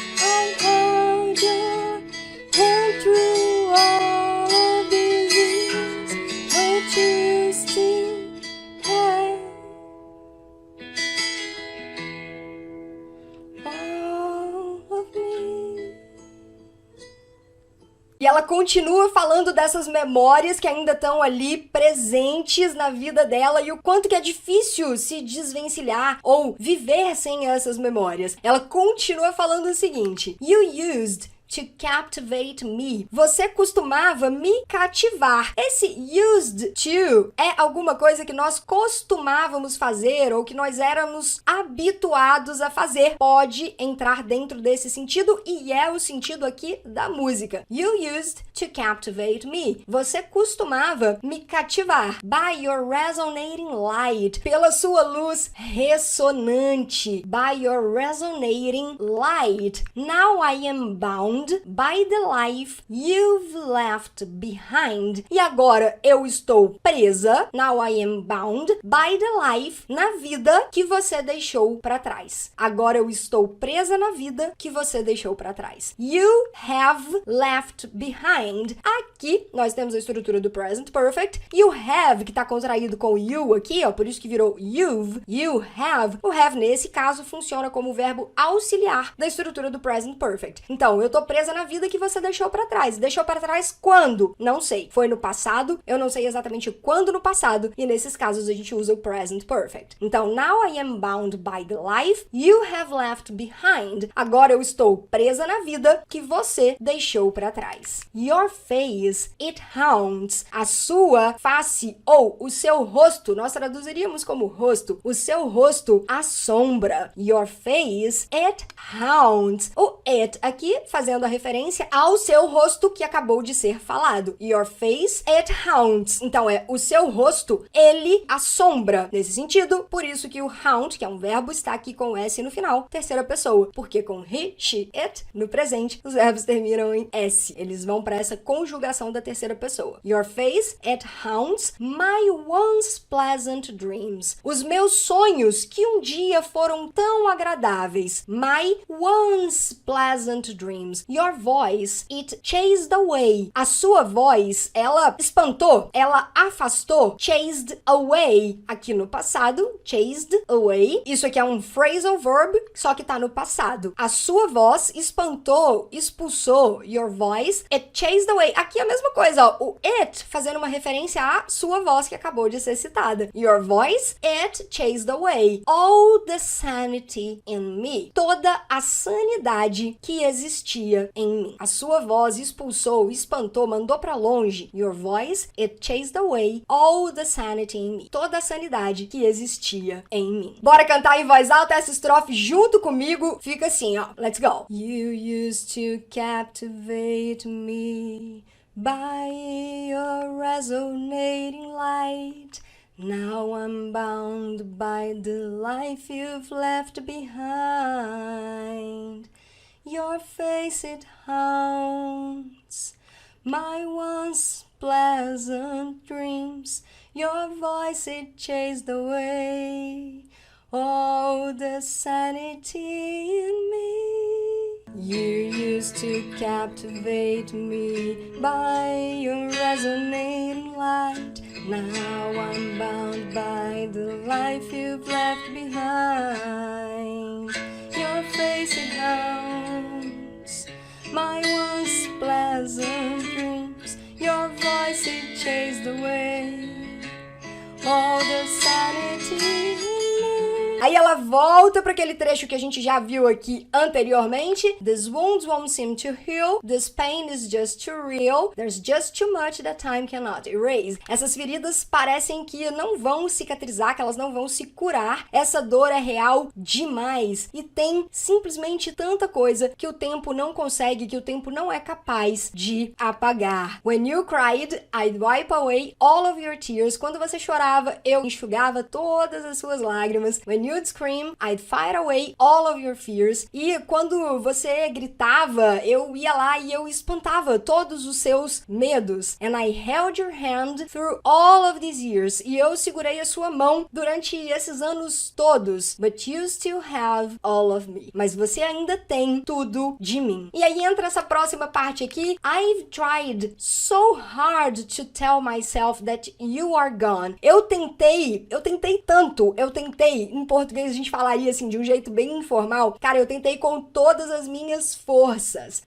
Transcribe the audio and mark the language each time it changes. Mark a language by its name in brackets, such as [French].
[English] I held your hand through all of these years, but you still have all of me. [Portuguese] E ela continua falando dessas memórias que ainda estão ali presentes na vida dela e o quanto que é difícil se desvencilhar ou viver sem essas memórias. Ela continua falando o seguinte: [English] You used to captivate me. [Portuguese] Você costumava me cativar. Esse used to é alguma coisa que nós costumávamos fazer ou que nós éramos habituados a fazer. Pode entrar dentro desse sentido e é o sentido aqui da música. [English] You used to captivate me. [Portuguese] Você costumava me cativar. [English] By your resonating light. [Portuguese] Pela sua luz ressonante. [English] By your resonating light. Now I am bound by the life you've left behind. [Portuguese] E agora eu estou presa. [English] Now I am bound by the life. [Portuguese] Na vida que você deixou para trás. Agora eu estou presa na vida que você deixou para trás. [English] You have left behind. [Portuguese] Aqui nós temos a estrutura do present perfect. E o have, que está contraído com you aqui, ó, por isso que virou you've. [English] You have. [Portuguese] O have, nesse caso, funciona como verbo auxiliar da estrutura do present perfect. Então, eu tô presa na vida que você deixou para trás. Deixou para trás quando? Não sei. Foi no passado, eu não sei exatamente quando no passado, e nesses casos a gente usa o present perfect. [English] Então, now I am bound by the life you have left behind. [Portuguese] Agora eu estou presa na vida que você deixou para trás. [English] Your face, it haunts. [Portuguese] A sua face ou o seu rosto, nós traduziríamos como rosto. O seu rosto assombra. [English] Your face, it haunts. [Portuguese] O it aqui fazendo a referência ao seu rosto que acabou de ser falado. [English] Your face, it haunts. [Portuguese] Então é o seu rosto, ele assombra. Nesse sentido, por isso que o haunt, que é um verbo, está aqui com o S no final, terceira pessoa. Porque com he, she, it, no presente, os verbos terminam em S. Eles vão para essa conjugação da terceira pessoa. [English] Your face, it haunts my once pleasant dreams. [Portuguese] Os meus sonhos que um dia foram tão agradáveis. [English] My once pleasant dreams. Your voice, it chased away. [Portuguese] A sua voz, ela espantou, ela afastou. [English] Chased away. [Portuguese] Aqui no passado, chased away. Isso aqui é um phrasal verb, só que tá no passado. A sua voz espantou, expulsou. [English] Your voice, it chased away. [Portuguese] Aqui é a mesma coisa, ó. O it fazendo uma referência à sua voz que acabou de ser citada. [English] Your voice, it chased away all the sanity in me. [Portuguese] Toda a sanidade que existia em mim. A sua voz expulsou, espantou, mandou pra longe. [English] Your voice, it chased away all the sanity in me. [Portuguese] Toda a sanidade que existia em mim. Bora cantar em voz alta essa estrofe junto comigo. Fica assim, ó. [English] Let's go. You used to captivate me by your resonating light. Now I'm bound by the life you've left behind. Your face, it haunts my once pleasant dreams. Your voice, it chased away all the sanity in me. You used to captivate me by your resonating light. Now I'm bound by the life you've left behind. Your face, it haunts my once pleasant dreams. Your voice, it chased away all the sanity in me. [Portuguese] Aí ela volta para aquele trecho que a gente já viu aqui anteriormente. [English] These wounds won't seem to heal. This pain is just too real. There's just too much that time cannot erase. [Portuguese] Essas feridas parecem que não vão cicatrizar, que elas não vão se curar. Essa dor é real demais. E tem simplesmente tanta coisa que o tempo não consegue, que o tempo não é capaz de apagar. [English] When you cried, I'd wipe away all of your tears. [Portuguese] Quando você chorava, eu enxugava todas as suas lágrimas. [English] When you'd scream, I'd fight away all of your fears. [Portuguese] E quando você gritava, eu ia lá e eu espantava todos os seus medos. [English] And I held your hand through all of these years. [Portuguese] E eu segurei a sua mão durante esses anos todos. [English] But you still have all of me. [Portuguese] Mas você ainda tem tudo de mim. E aí entra essa próxima parte aqui. [English] I've tried so hard to tell myself that you are gone. [Portuguese] Eu tentei tanto, eu tentei, em português, português a gente falaria assim, de um jeito bem informal. Cara, eu tentei com todas as minhas forças.